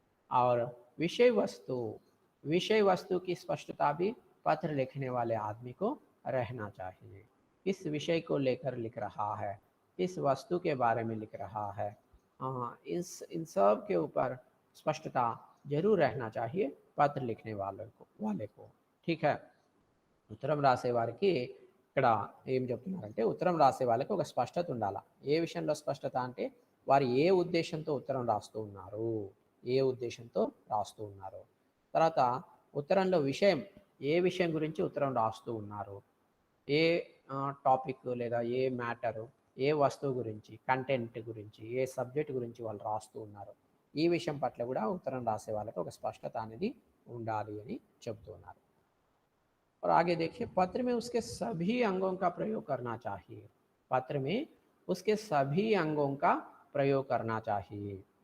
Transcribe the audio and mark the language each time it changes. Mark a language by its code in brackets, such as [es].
[hi] और विषय वस्तु की स्पष्टता भी पत्र लिखने वाले आदमी को रहना चाहिए। किस विषय को लेकर लिख रहा है, किस वस्तु के बारे में लिख रहा है, इन सब के ऊपर स्पष्टता जरूर रहना चाहिए पत्र लिखने वाले को। ठीक है। [te] ఉత్తరం రాసే వారికి ఇక్కడ ఏం చెప్తున్నారంటే ఉత్తరం రాసే వాళ్ళకి ఒక స్పష్టత ఉండాలా। ఏ విషయంలో స్పష్టత అంటే వారు ఏ ఉద్దేశంతో ఉత్తరం రాస్తూ ఉన్నారు, ఏ ఉద్దేశంతో రాస్తూ ఉన్నారు, తర్వాత ఉత్తరంలో విషయం ఏ విషయం గురించి ఉత్తరం రాస్తూ ఉన్నారు, ఏ టాపిక్ లేదా ఏ మ్యాటరు, ఏ వస్తువు గురించి, కంటెంట్ గురించి, ఏ సబ్జెక్ట్ గురించి వాళ్ళు రాస్తూ ఉన్నారు, ఈ విషయం పట్ల కూడా ఉత్తరం రాసే వాళ్ళకి ఒక స్పష్టత అనేది ఉండాలి అని చెప్తూ ఉన్నారు। [hi] और आगे देखिए, पत्र में उसके सभी अंगों का प्रयोग करना चाहिए। पत्र में उसके सभी अंगों का प्रयोग करना चाहिए।